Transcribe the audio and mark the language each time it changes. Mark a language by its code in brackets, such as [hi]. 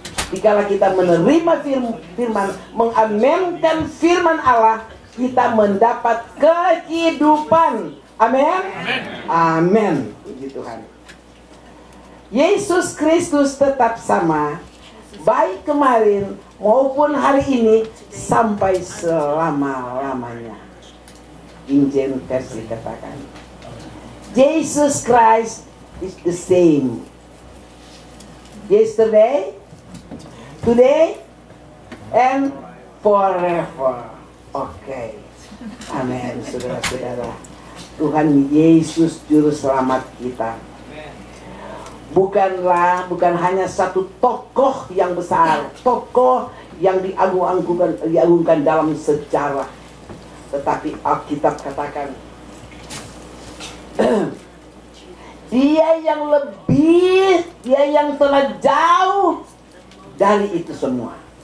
[id] Dikala kita menerima firman, mengamenkan firman Allah, kita mendapat kehidupan. Amin. Amin. Puji Tuhan. Yesus Kristus tetap sama, baik kemarin maupun hari ini sampai selama-lamanya. Injil versi katakan, [en] Jesus Christ is the same yesterday, today, and forever. [id] Oke. Amin, saudara-saudara. Tuhan Yesus Juru Selamat kita bukan hanya satu tokoh yang besar, tokoh yang diagungkan dalam sejarah, tetapi Alkitab katakan Dia yang lebih, Dia yang telah jauh dari itu semua.